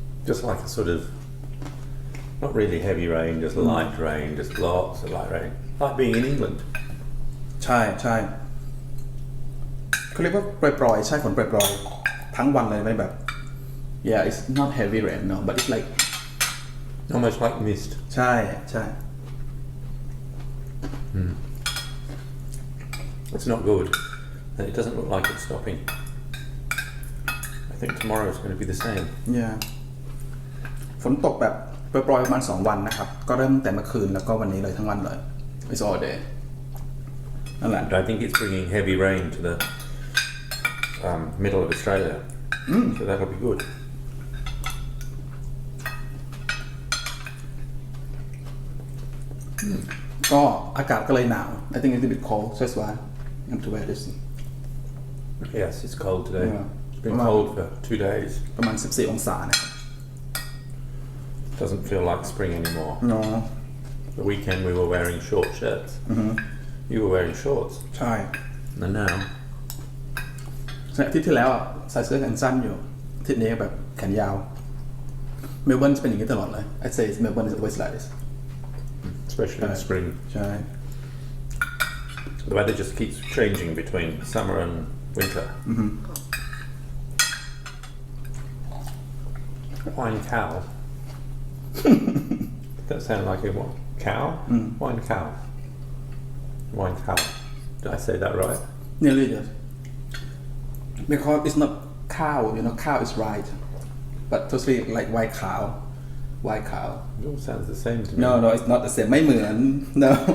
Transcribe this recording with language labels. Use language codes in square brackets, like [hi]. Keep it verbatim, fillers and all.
[en] Just like a sort of not really heavy rain, just light rain, just lots of light rain. Like being in England. [th] ใช่ใช่เขาเรียกว่าปล่อยๆใช่ฝนปล่อยๆทั้งวันเลยไหมแบบ [en] yeah it's not heavy rain no but it's like Almost like mist. [th] ใช่ใช่ [en] It's not good, and it doesn't look like it's stopping. I think tomorrow is going to be the same. [th] yeah ฝนตกแบบปล่อยๆประมาณสองวันนะครับก็เริ่มตั้งแต่เมื่อคืนแล้วก็วันนี้เลยทั้งวันเลย [en] it's all day [th] นั่นแหละ [en] And I think it's bringing heavy rain to the um, middle of Australia. So that'll be good. [th] ก็อากาศก็เลยหนาว [en] I think it's a bit cold so that's why I have to wear this Yes, it's cold today. Yeah. It's been Wow. cold for two days. [th] ประมาณสิบสี่องศานะครับ [en] Doesn't feel like spring anymore. no The weekend we were wearing short shirts. You were wearing shorts. [th] ใช่ [en] And now, [th] ใช่อาทิตย์ที่แล้วอะใส่เสื้อแขนสั้นอยู่อาทิตย์นี้ก็แบบแขนยาวเมลเบิร์นจะเป็นอย่างนี้ตลอดเลย [en] I say it's Melbourne is always like this especially in Right. spring, [th] ใช่ [en] the weather just keeps changing between summer and winter. Wine cow. Did that sound like a what? Cow? Wine cow. Wine cow. Did I say that right? nearly yes because it's not cow you know cow is right but totally like white cow white cow It all sounds the same to me. no no it's not the same [th] ไม่เหมือน [en] no